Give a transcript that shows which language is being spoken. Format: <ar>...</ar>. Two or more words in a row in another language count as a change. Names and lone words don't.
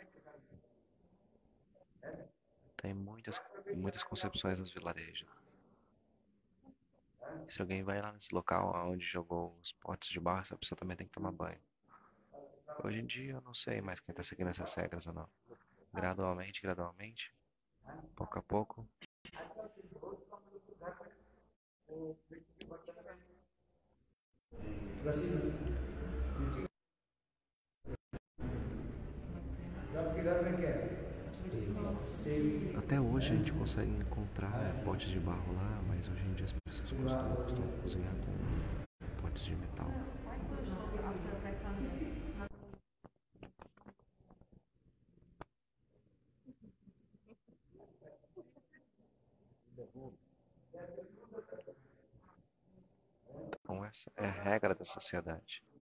<pt>Tem muitas concepções nos vilarejos. Se alguém vai lá nesse local onde jogou os potes de barro, essa pessoa também tem que tomar banho. Hoje em dia eu não sei mais quem está seguindo essas regras ou não. Gradualmente, pouco a pouco.</pt> <hi>सबके घर में क्या है स्टील</hi> <pt>Até hoje a gente consegue encontrar potes de barro lá, mas hoje em dia as pessoas costumam cozinhar com potes de metal. Então essa é a regra da sociedade.</pt>